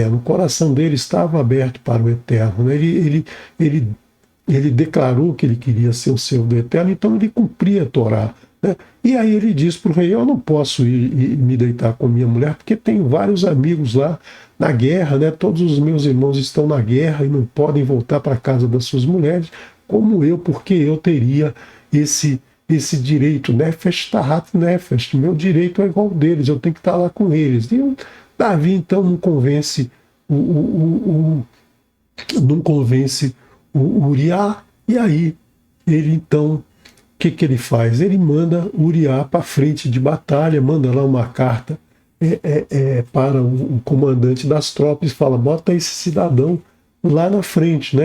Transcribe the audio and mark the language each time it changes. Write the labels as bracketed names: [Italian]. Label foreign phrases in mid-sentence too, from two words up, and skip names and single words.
[Portuguese] O coração dele estava aberto para o Eterno, né? Ele declarou que ele queria ser o servo do Eterno, então ele cumpria a Torá, né? E aí ele diz para o rei: eu não posso ir me deitar com minha mulher, porque tenho vários amigos lá na guerra, né? Todos os meus irmãos estão na guerra e não podem voltar para a casa das suas mulheres, como eu, porque eu teria esse direito, [Hebrew] נפש תחת נפש, [Portuguese] meu direito é igual deles, eu tenho que estar lá com eles. E o Davi então não convence o Uriá, e aí ele então, o que ele faz? Ele manda Uriá para frente de batalha, manda lá uma carta para o comandante das tropas e fala: bota esse cidadão lá na frente, né?